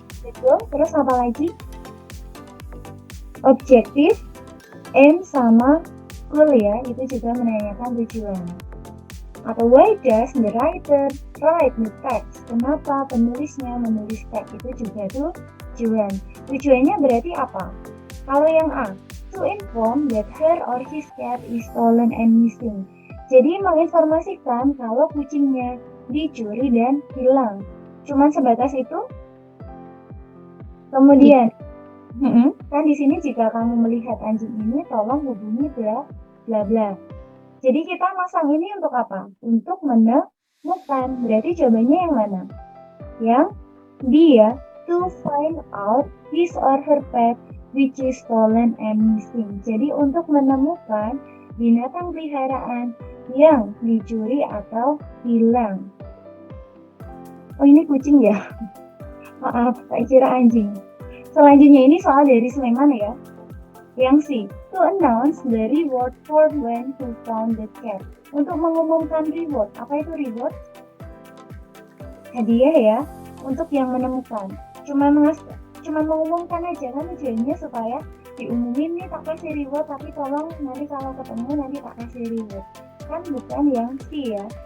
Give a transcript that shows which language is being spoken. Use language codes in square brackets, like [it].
[id] Betul. Terus apa lagi? Objektif, aim sama goal ya, itu juga menanyakan tujuan. [en] Atau why does the writer write the text? [id] Kenapa penulisnya menulis teks? Itu juga tujuan. Tujuannya berarti apa? [en] Kalau yang A, to inform that her or his cat is stolen and missing. [id] Jadi menginformasikan kalau kucingnya dicuri dan hilang. Cuman sebatas itu? Kemudian kan di sini jika kamu melihat anjing ini, tolong hubungi bla bla bla. Jadi kita masang ini untuk apa? Untuk menemukan. Berarti jawabannya yang mana? Yang B ya. [en] To find out his or her pet which is stolen and missing. [id] Jadi untuk menemukan binatang peliharaan yang dicuri atau hilang. Oh ini kucing ya? Maaf, saya kira anjing. Selanjutnya ini soal dari Sleman ya. [en] Yang C, to announce the reward for when who found the cat. [id] Untuk mengumumkan reward. Apa itu reward? Hadiah ya, untuk yang menemukan. Cuma mengumumkan aja kan, tujuannya supaya diumumin nih tak kasih reward, tapi tolong nanti kalau ketemu nanti tak kasih reward. Kan bukan yang C ya.